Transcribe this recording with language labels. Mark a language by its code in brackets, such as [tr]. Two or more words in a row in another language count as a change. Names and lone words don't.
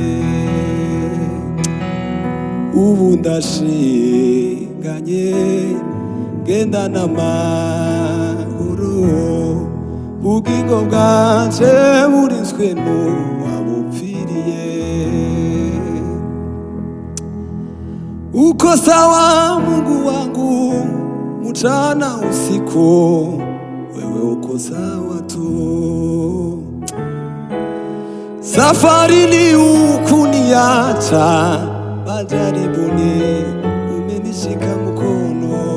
[rw] Ubu ndashinganye ngendana amahoro, ubugingo bwanje burizwe n'uwabupfiriye. [sw] Uko sawa Mungu wangu mchana usiku, wewe uko sawa tu. Safarini hukuniacha, majaribuni umenishika mkono.